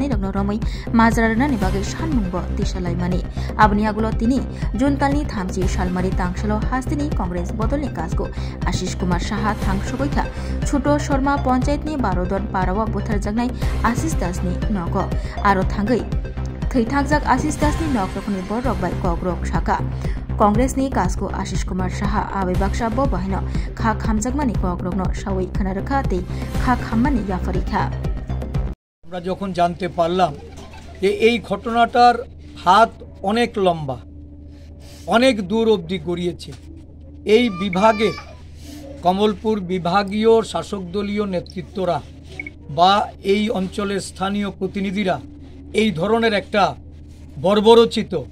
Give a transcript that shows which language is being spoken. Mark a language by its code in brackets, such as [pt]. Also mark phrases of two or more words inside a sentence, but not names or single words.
[brx] रगनो रमै माजरारनानि बागै सानमुंबो तिसालायमानि आबनि यागुलो तिनि जुनकालनि 30 सालमारि तांसलो हास्तिनि कांग्रेस बदलनि काजगो आशीष कुमार साहा थांसबैखा छोटो शर्मा पंचायतनि बारोदन पाराव बुथारजाकनाय आशीष दासनि नगो आरो थांगै थैथाकजाक आशीष दासनि नगरखनि बररगबाय कग्रक साका कांग्रेसनि काजको आशीष कुमार साहा आबै बाक्सा बहायनो खा खामजाकमानि कग्रगनो सावै खोनारखा ते खा खाममानि याफारिखा [bn] আমরা যখন জানতে পারলাম যে এই ঘটনাটার হাত অনেক লম্বা অনেক দূর অবধি গড়িয়েছে এই বিভাগের কমলপুর বিভাগীয় শাসক দলীয় নেতৃত্বরা বা এই অঞ্চলের স্থানীয় প্রতিনিধিরা এই ধরনের একটা বর্বরচিত